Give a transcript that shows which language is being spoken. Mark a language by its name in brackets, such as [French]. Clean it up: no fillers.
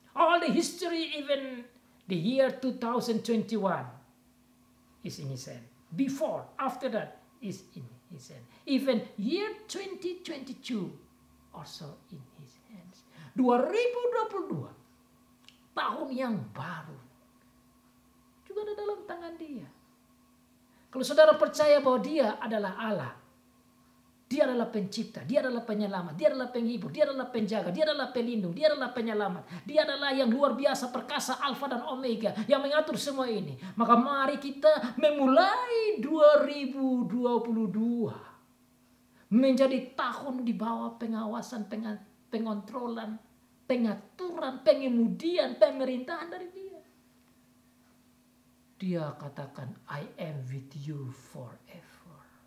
[English] All the history, even the year 2021 is in his hand. Before, after that is in his hand. Even year 2022 also in his hands. [Indonesian] 2022, tahun yang baru, juga ada dalam tangan dia. Kalau saudara percaya bahwa dia adalah Allah, dia adalah pencipta, dia adalah penyelamat, dia adalah penghibur, dia adalah penjaga, dia adalah pelindung, dia adalah penyelamat, dia adalah yang luar biasa, perkasa, alfa dan omega, yang mengatur semua ini. Maka mari kita memulai 2022 menjadi tahun di bawah pengawasan, pengontrolan, pengaturan, pengemudian, pemerintahan dari dia. Dia katakan, [English] I am with you forever.